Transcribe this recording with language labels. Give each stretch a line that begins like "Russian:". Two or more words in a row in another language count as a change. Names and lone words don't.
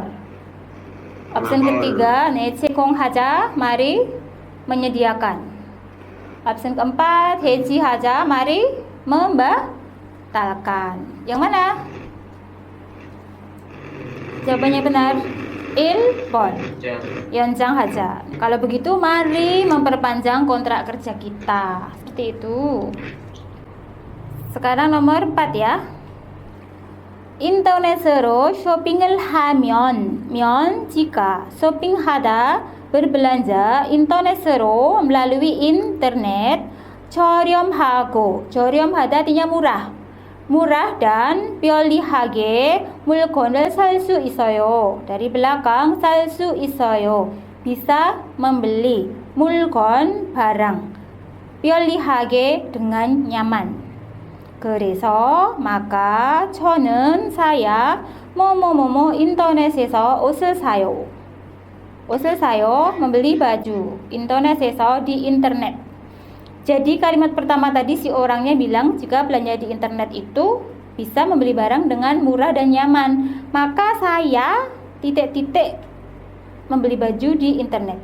Indonesian: Opsi ketiga 내채공하자, mari menyediakan. Opsi keempat 해지하자, mari membatalkan. Yang mana? Jawabannya benar.
Korean: 일번 연장하자.
Indonesian: Kalau begitu mari memperpanjang kontrak kerja kita. Seperti itu. Sekarang nomor 4 ya.
Korean: 인터넷으로 쇼핑을 하면, jika 쇼핑하다, berbelanja, 인터넷으로,
Indonesian: melalui internet,
Korean: 저렴하다
Indonesian: artinya murah dan
Korean: 편리하게 물건을 살 수 있어요.
Indonesian: Dari belakang
Korean: 살 수 있어요,
Indonesian: bisa membeli, 물건 barang, 편리하게 dengan nyaman.
Korean: 그래서 maka 저는 saya 뭐뭐뭐뭐 인터넷에서 옷을 사요.
Indonesian: Membeli baju. 인터넷에서 di internet. Jadi kalimat pertama tadi si orangnya bilang jika belanja di internet itu bisa membeli barang dengan murah dan nyaman. Maka saya titik-titik membeli baju di internet.